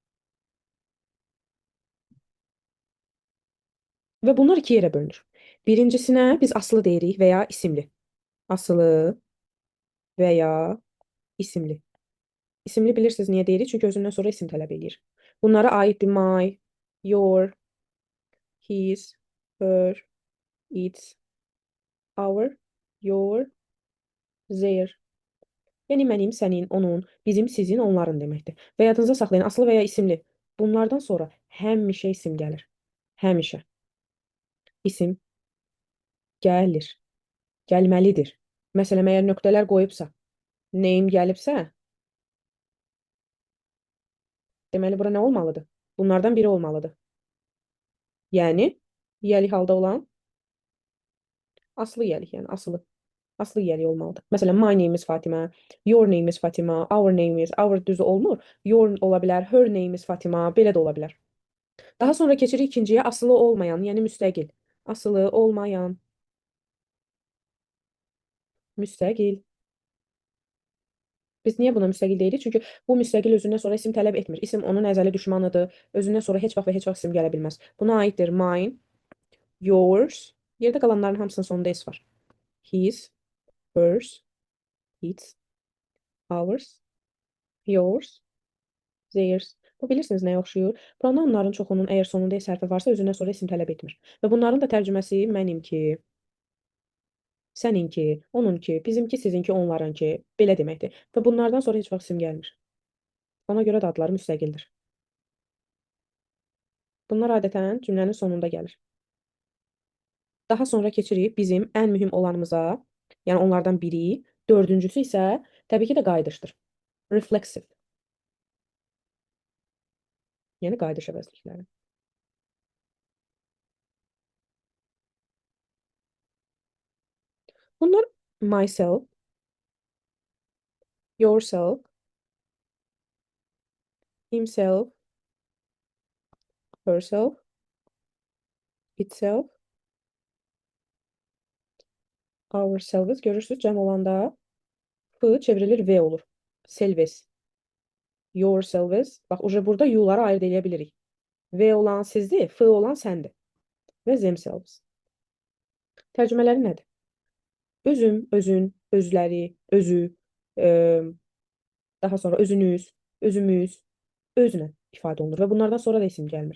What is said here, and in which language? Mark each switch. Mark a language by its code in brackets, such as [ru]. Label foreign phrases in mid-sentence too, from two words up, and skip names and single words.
[az] Və bunlar iki yerə bölünür. Birincisinə biz asılı deyirik və ya isimli. Asılı və ya isimli. İsimli bilirsiniz niyə deyirik? Çünki özündən sonra isim tələb eləyir. Bunlara aiddir [en] my, your, his, her, its, our, your, their. [az] Yəni mənim, sənin, onun, bizim, sizin, onların deməkdir. Və yadınıza saxlayın, asılı və ya isimli. Bunlardan sonra həmişə isim gəlir. Həmişə. İsim gəlir. Gəlməlidir. Məsələn, əgər nöqtələr qoyubsa, name gəlibsə, deməli bura nə olmalıdır? Bunlardan biri olmalıdır. Yəni, yiyəlik halda olan aslı yiyəlik, yəni asılı. Aslı yiyəlik olmalıdır. Məsələn, [en] my name is Fatimə, your name is Fatimə, our name is, our [az] düzü olmur. Your ola bilər, [en] her name is Fatimə, [az] belə də ola bilər. Daha sonra keçirik ikinciyə, asılı olmayan, yəni müstəqil. Asılı olmayan. Müstəqil. Biz niyə buna müstəqil deyirik? Çünki bu müstəqil özündən sonra isim tələb etmir. İsim onun əzəli düşmanıdır. Özündən sonra heç vaxt və heç vaxt isim gələ bilməz. Buna aiddir [en] mine, yours. [az] Yerdə qalanların hamısının sonunda s var. [en] His, hers, its, ours, yours, theirs. [az] Bu bilirsiniz nəyə oxşuyur? Pronounların çoxunun əgər sonunda s hərfi varsa özündən sonra isim tələb etmir. Və bunların da tərcüməsi mənimki, səninki, onunki, bizimki, sizinki, onlarınki belə deməkdir. Və bunlardan sonra heç vaxt isim gəlmir. Ona görə də adları müstəqildir. Bunlar adətən cümlənin sonunda gəlir. Daha sonra keçirik bizim ən mühüm olanımıza, yəni onlardan biri. Dördüncüsü isə təbii ki də qayıdışdır. Reflexive. Yəni qayıdış əvəzlikləri. Bunlar [en] myself, yourself, himself, herself, itself, ourselves. [az] Görürsüz cəm olanda f çevrilir v olur. [en] Selves, yourselves. [az] Bax, uje burada yu'ları ayırd edə bilirik. V olan sizdir, f olan səndir. Və themselves. Tərcümələri nədir? Özüm, özün, özləri, özü, e, daha sonra özünüz, özümüz, özünə ifadə olunur və bunlardan sonra da isim gəlmir.